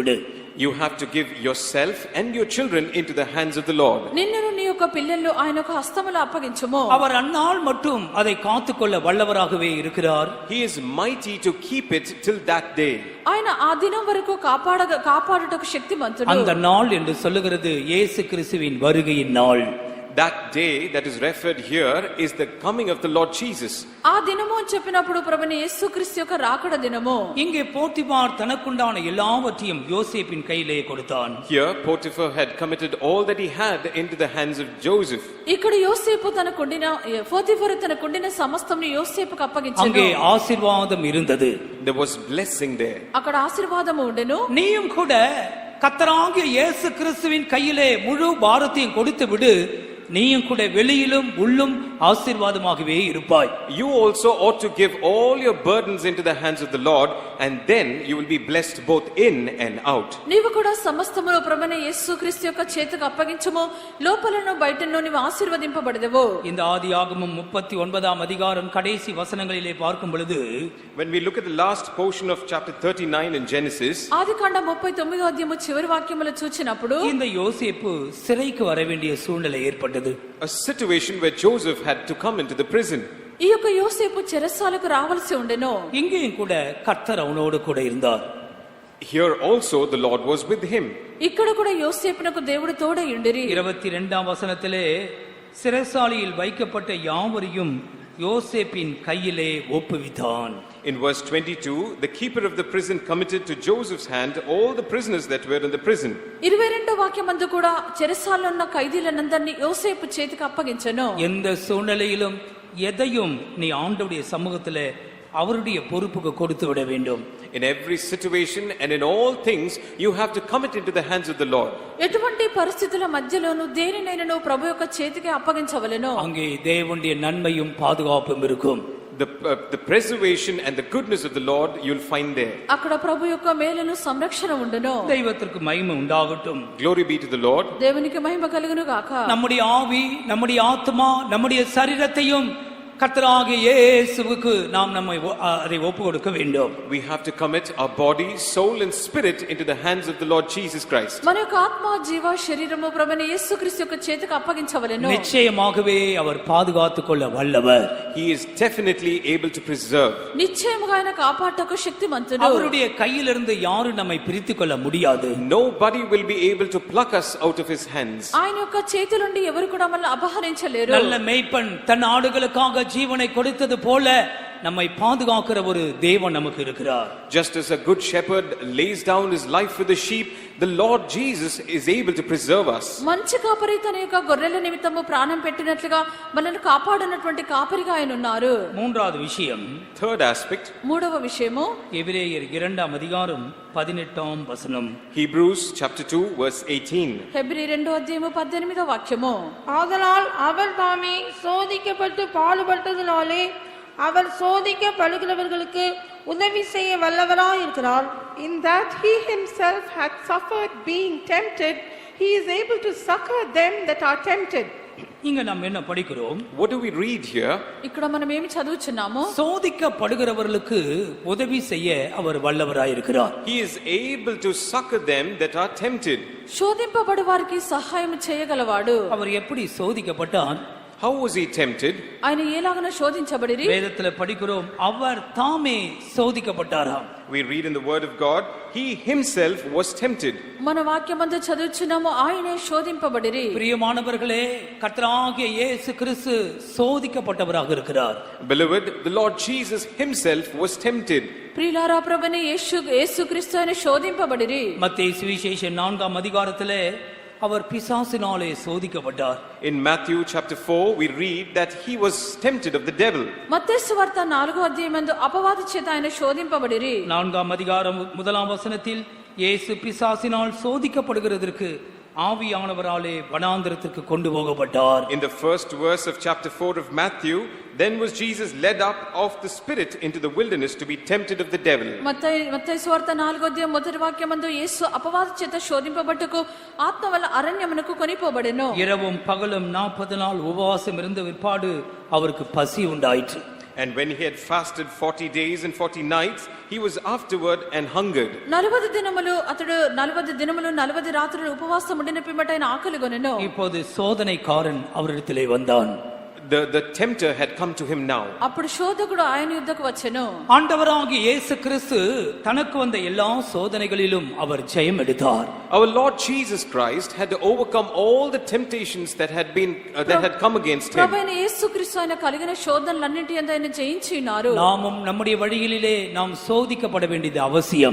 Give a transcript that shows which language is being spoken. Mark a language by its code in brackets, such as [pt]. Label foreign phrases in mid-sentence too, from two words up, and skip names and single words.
[en] You have to give yourself and your children into the hands of the Lord. [te] నిన్ను నీ యొక్క పిల్లలు ఆయన యొక్క హస్తములో అప్పగించుము. [ta] அவர் அந்நாள் மட்டும் அதை காத்துக்கொள்ள வல்லவராகவே இருக்கிறார். [en] He is mighty to keep it till that day. [te] ఆయన ఆ దినం వరకు కాపాడుటకు శక్తిమంతుడు. [ta] அந்த நாள் என்று சொல்லுகிறது இயேசு கிறிஸ்துவின் வருகையின் நாள். [en] That day that is referred here is the coming of the Lord Jesus. [te] ఆ దినము అని చెప్పినప్పుడు ప్రభువైన యేసుక్రీస్తు యొక్క రాకడ దినము. [ta] இங்கே போத்திபார் தனக்குண்டான எல்லாவற்றையும் யோசேப்பின் கையிலே கொடுத்தான். [en] Here Potiphar had committed all that he had into the hands of Joseph. [te] ఇక్కడ యోసేపు పోతిఫరు తనకుండిన సమస్తమును యోసేపుకు అప్పగించెను. [ta] அங்கே ஆசீர்வாதம் இருந்தது. [en] There was blessing there. [te] అక్కడ ఆశీర్వాదము ఉండెను. [ta] நீயும் கூட கர்த்தராகிய இயேசு கிறிஸ்துவின் கையிலே முழு பாரத்தையும் கொடுத்து விடு, நீயும் கூட வெளியிலும் உள்ளும் ஆசீர்வாதமாகவே இருப்பாய். [en] You also ought to give all your burdens into the hands of the Lord, and then you will be blessed both in and out. [te] నీవు కూడా సమస్తమును ప్రభువైన యేసుక్రీస్తు యొక్క చేతికి అప్పగించుము, లోపలను బయటను నీవు ఆశీర్వదింపబడదెవు. [ta] இந்த ஆதியாகமம் 39ஆம் அதிகாரம் கடைசி வசனங்களிலே பார்க்கும் பொழுது, [en] When we look at the last portion of chapter 39 in Genesis, [te] ఆదికాండ 39వ అధ్యాయము చివరి వాక్యములు చూచినప్పుడు [ta] இந்த யோசேப்பு சிறைக்கு வர வேண்டிய சூழ்நிலை ஏற்பட்டது. [en] a situation where Joseph had to come into the prison. [te] ఈ యొక్క యోసేపు చెరసాలకు రావాల్సి ఉండెను. [ta] இங்கேயும் கூட கர்த்தர் அவனோடு கூட இருந்தார். [en] Here also the Lord was with him. [te] ఇక్కడ కూడా యోసేపునకు దేవుడు తోడై ఉండిరి. [ta] 22ஆம் வசனத்திலே சிறைசாலையில் வைக்கப்பட்ட யாவரையும் யோசேப்பின் கையிலே ஒப்புவித்தான். [en] In verse 22, the keeper of the prison committed to Joseph's hand all the prisoners that were in the prison. [te] 22వ వాక్యమందు కూడా చెరసాలలో ఉన్న ఖైదీలందరినీ యోసేపు చేతికి అప్పగించెను. [ta] எந்த சூழ்நிலையிலும் எதையும் நீ ஆண்டவருடைய சமூகத்திலே அவருடைய பொறுப்புக்கு கொடுத்து விட வேண்டும். [en] In every situation and in all things, you have to commit into the hands of the Lord. [te] ఎటువంటి పరిస్థితుల మధ్యలోనూ దేనినైనా ప్రభు యొక్క చేతికి అప్పగించవలెను. [ta] அங்கே தேவனுடைய நன்மையும் பாதுகாப்பும் இருக்கும். [en] The preservation and the goodness of the Lord you'll find there. [te] అక్కడ ప్రభు యొక్క మేలును సంరక్షణ ఉండును. [ta] தெய்வத்திற்கு மகிமை உண்டாகட்டும். [en] Glory be to the Lord. [te] దేవునికి మహిమ కలుగును గాక. [ta] நம்முடைய ஆவி, நம்முடைய ஆத்மா, நம்முடைய சரீரத்தையும் கர்த்தராகிய இயேசுவுக்கு நாம் அதை ஒப்பு கொடுக்க வேண்டும். [en] We have to commit our body, soul and spirit into the hands of the Lord Jesus Christ. [te] మన యొక్క ఆత్మ, జీవ, శరీరము ప్రభువైన యేసుక్రీస్తు యొక్క చేతికి అప్పగించవలెను. [ta] நிச்சயமாகவே அவர் பாதுகாத்துக் கொள்ள வல்லவர். [en] He is definitely able to preserve. [te] నిశ్చయముగా ఆయన కాపాడటకు శక్తిమంతుడు. [ta] அவருடைய கையிலிருந்து யாரும் நம்மை பிரித்துக் கொள்ள முடியாது. [en] Nobody will be able to pluck us out of his hands. [te] ఆయన యొక్క చేతి నుండి ఎవరు కూడా మనల్ని అపహరించలేరు. [ta] நல்ல மேய்ப்பன் தன் ஆடுகளுக்காக ஜீவனை கொடுத்தது போல நம்மை பாதுகாக்கிற ஒரு தேவன் நமக்கு இருக்கிறார். [en] Just as a good shepherd lays down his life for the sheep, the Lord Jesus is able to preserve us. [te] మంచి కాపరి తన యొక్క గొర్రెల నిమిత్తము ప్రాణం పెట్టినట్లుగా మనల్ని కాపాడనటువంటి కాపరిగా ఆయన ఉన్నారు. [ta] மூன்றாவது விஷயம், [en] Third aspect, [te] మూడవ విషయము [ta] எபிரேயர் 2ஆம் அதிகாரம் 18ஆம் வசனம். [en] Hebrews chapter 2 verse 18. [te] హెబ్రీ 2వ అధ్యాయము 18వ వాక్యము. [ta] ஆதலால் அவர் தாமே சோதிக்கப்பட்டு பாடுபட்டதினாலே அவர் சோதிக்கப்படுகிறவர்களுக்கு உதவி செய்ய வல்லவராய் இருக்கிறார். [en] In that he himself had suffered being tempted, he is able to succor them that are tempted. [ta] இங்க நாம் என்ன படிக்கிறோம்? [en] What do we read here? [te] ఇక్కడ మనం ఏమి చదువుచున్నాము? [ta] சோதிக்கப்படுகிறவர்களுக்கு உதவி செய்ய அவர் வல்லவராயிருக்கிறார். [en] He is able to succor them that are tempted. [te] శోధింపబడు వారికి సహాయం చేయగలవాడు. [ta] அவர் எப்படி சோதிக்கப்பட்டார்? [en] How was he tempted? [te] ఆయన ఎలాగన శోధించబడిరి? [ta] வேதத்துல படிக்கிறோம், அவர் தாமே சோதிக்கப்பட்டாராம். [en] We read in the word of God, he himself was tempted. [te] మన వాక్యమందు చదువుచున్నాము, ఆయనే శోధింపబడిరి. [ta] பிரியமானவர்களே, கர்த்தராகிய இயேசு கிறிஸ்து சோதிக்கப்பட்டவராக இருக்கிறார். [en] Beloved, the Lord Jesus himself was tempted. [te] ప్రియులారా, ప్రభువైన యేసుక్రీస్తు ఆయన శోధింపబడిరి. [ta] மத்தேயு சுவிசேஷம் 4ஆம் அதிகாரத்திலே அவர் பிசாசினாலே சோதிக்கப்பட்டார். [en] In Matthew chapter 4 we read that he was tempted of the devil. [te] మత్తయి సువార్త 4వ అధ్యాయమందు అపవాది చేత ఆయన శోధింపబడిరి. [ta] 4ஆம் அதிகாரம் 1ஆம் வசனத்தில் இயேசு பிசாசினால் சோதிக்கப்படுகிறதற்கு ஆவியானவராலே வனாந்திரத்திற்கு கொண்டு போகப்பட்டார். [en] In the first verse of chapter 4 of Matthew, then was Jesus led up of the Spirit into the wilderness to be tempted of the devil. [te] మత్తయి సువార్త 4వ అధ్యాయం మొదటి వాక్యమందు యేసు అపవాది చేత శోధింపబట్టుకు ఆత్మ వల్ల అరణ్యమునకు కొనిపోబడెను. [ta] இரவும் பகலும் 40 நாள் உபவாசம் இருந்த விற்பாடு அவருக்கு பசி உண்டாயிற்று. [en] And when he had fasted 40 days and 40 nights, he was afterward and hungered. [te] 40 దినములు అతడు 40 దినములు 40 రాత్రులు ఉపవాసం ఉండిన పిమ్మట ఆయన ఆకలిగొనెను. [ta] இப்போது சோதனைக்காரன் அவரிடத்திலே வந்தான். [en] The tempter had come to him now. [te] అప్పుడు శోధకుడు ఆయన యుద్ధకు వచ్చెను. [ta] ஆண்டவராகிய இயேசு கிறிஸ்து தனக்கு வந்த எல்லா சோதனைகளிலும் அவர் ஜெயம் எடுத்தார். [en] Our Lord Jesus Christ had to overcome all the temptations that had come against him. [te] ప్రభువైన యేసుక్రీస్తు ఆయన కలిగిన శోధనలన్నిటి యందు ఆయన జయించినారు. [ta] நாமும் நம்முடைய வழிகளிலே நாம் சோதிக்கப்பட வேண்டியது அவசியம்.